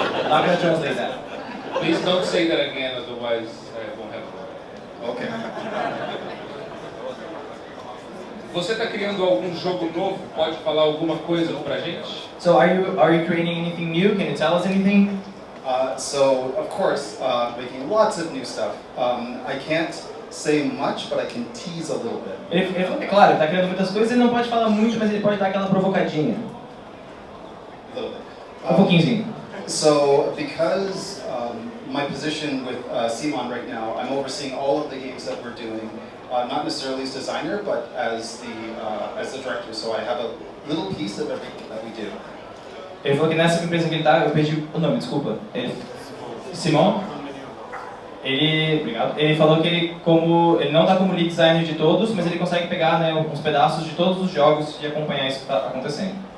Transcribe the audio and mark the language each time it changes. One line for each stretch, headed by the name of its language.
English: I'm going to translate that. Please don't say that again, otherwise I won't have Okay.
Portuguese: Você está criando algum jogo novo? Pode falar alguma coisa pra gente?
English: So are you creating anything new? Can you tell us anything? So of course, making lots of new stuff. I can't say much, but I can tease a little bit.
Portuguese: Ele falou que, claro, ele está criando muitas coisas, ele não pode falar muito, mas ele pode dar aquela provocadinha.
English: A little bit.
Portuguese: Pouquinho.
English: So because my position with Simon right now, I'm overseeing all of the games that we're doing. Not necessarily as designer, but as the director. So I have a little piece of everything that we do.
Portuguese: Ele falou que nessa empresa que ele está, eu perdi o nome, desculpa. Simon? Obrigado. Ele falou que ele não está como lead designer de todos, mas ele consegue pegar, né, uns pedaços de todos os jogos e acompanhar isso que está acontecendo.